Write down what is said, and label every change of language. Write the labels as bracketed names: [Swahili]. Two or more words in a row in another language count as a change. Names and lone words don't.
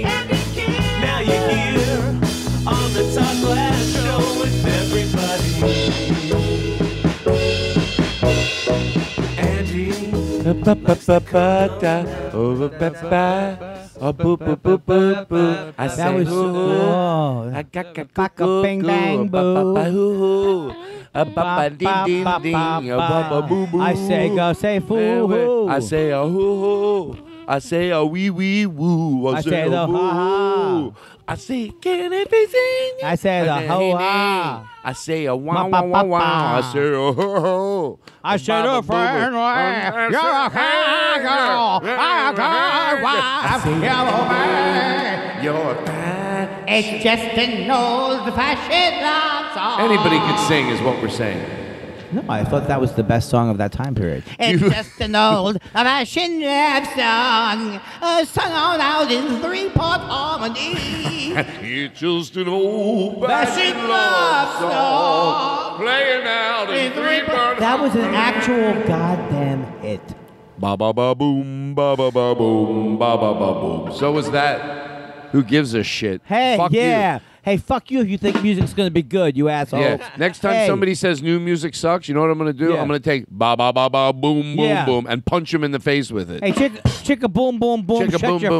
[English] Now you're here on the Todd Glass Show with everybody. Andy likes to I That say, was "Ooh, I got bang bang boo. I I say go say foo hoo. I say, oh, hoo, hoo. I say a wee wee woo. I say the a woo. ha-ha. I say, can it be seen? I say the ho-ha. I say a wow, wow, wow, wow. I say a ho, ho. I say the friend, you're a kind girl. I'm a kind wife. You're fine. It's just an old-fashioned love song. Anybody could sing is what we're saying. No, I thought that was the best song of that time period. It's just an old-fashioned love song, sung out in three-part harmony. It's just an old-fashioned love song, playing out in three-part. That was an actual goddamn hit. Ba ba ba boom, ba ba ba boom, ba ba ba boom. So was that. Who gives a shit? Hey, Fuck yeah. You. Hey, fuck you if you think music's going to be good, you asshole. Yeah. Next time somebody says new music sucks, you know what I'm going to do? Yeah. I'm going to take ba ba ba ba boom boom Yeah. boom and punch him in the face with it. Hey, chicka boom boom boom, Chicka shut boom your